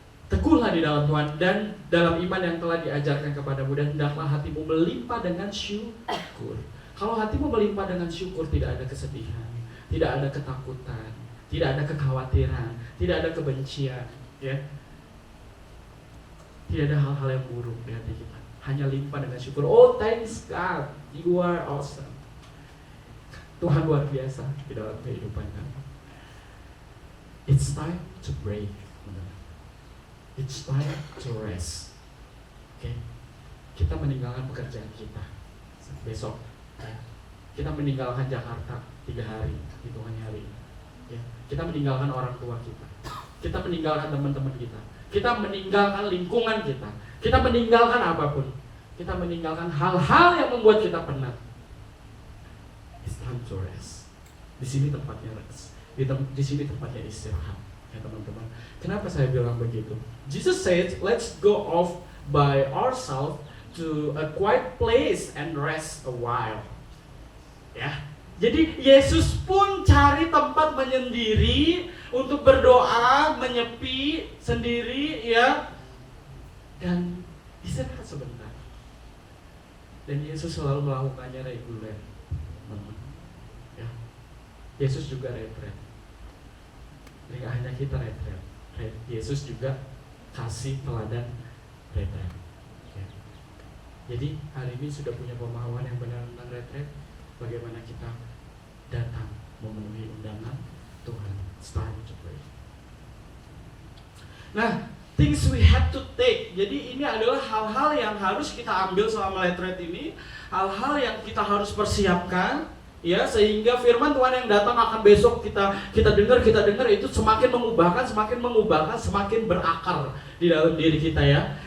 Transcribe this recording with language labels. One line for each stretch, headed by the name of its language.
Indonesian: Teguhlah di dalam Tuhan dan dalam iman yang telah diajarkan kepadamu, dan hendaklah hatimu melimpah dengan syukur. Kalau hatimu melimpah dengan syukur, tidak ada kesedihan, tidak ada ketakutan, tidak ada kekhawatiran, tidak ada kebencian, ya. Tidak ada hal-hal yang buruk di hati kita. Hanya limpah dengan syukur.
English: Oh, thanks God, you are awesome.
Indonesian: Tuhan luar biasa di dalam kehidupan kami.
English: It's time to break. It's time to rest. Okay?
Indonesian: Kita meninggalkan pekerjaan kita besok. Ya. Kita meninggalkan Jakarta 3 hari, hitungannya hari ini. Ya. Kita meninggalkan orang tua kita. Kita meninggalkan teman-teman kita. Kita meninggalkan lingkungan kita. Kita meninggalkan apapun. Kita meninggalkan hal-hal yang membuat kita penat.
English: It's time to rest.
Indonesian: Di sini tempatnya rest. Di sini tempatnya istirahat, ya teman-teman. Kenapa saya bilang begitu?
English: Jesus said, let's go off by ourselves to a quiet place and rest a while.
Indonesian: Ya. Jadi Yesus pun cari tempat menyendiri untuk berdoa, menyepi sendiri, ya, dan istirahat sebentar. Dan Yesus selalu melakukannya reguler. teman-teman. Ya. Yesus juga retret. Jadi gak hanya kita retret. Yesus juga kasih teladan retret. Ya. Jadi hari ini sudah punya pemahaman yang benar tentang retret. Bagaimana kita datang memenuhi undangan Tuhan.
English: Start to pray. Nah, things we have to take.
Indonesian: Jadi ini adalah hal-hal yang harus kita ambil selama retret ini, hal-hal yang kita harus persiapkan, ya, sehingga firman Tuhan yang datang akan besok kita dengar itu semakin mengubahkan, semakin berakar di dalam diri kita, ya.